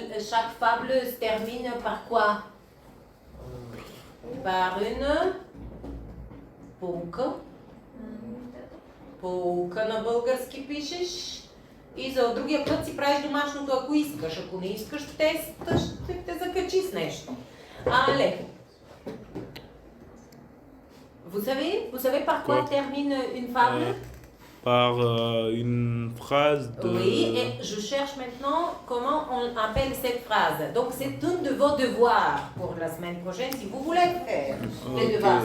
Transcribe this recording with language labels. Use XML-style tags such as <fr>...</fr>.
<fr>Chaque fable se termine par quoi? Par une pouка.</fr> <bg>Pouка на български пишеш. И за другия път си правиш домашното, ако искаш. Ако не искаш, ще те закачи с нещо.</bg> <fr>Allez. Vous savez par quoi termine une fable? Par une phrase de... Oui, et je cherche maintenant comment on appelle cette phrase. Donc c'est un de vos devoirs pour la semaine prochaine, si vous voulez faire les devoirs.</fr>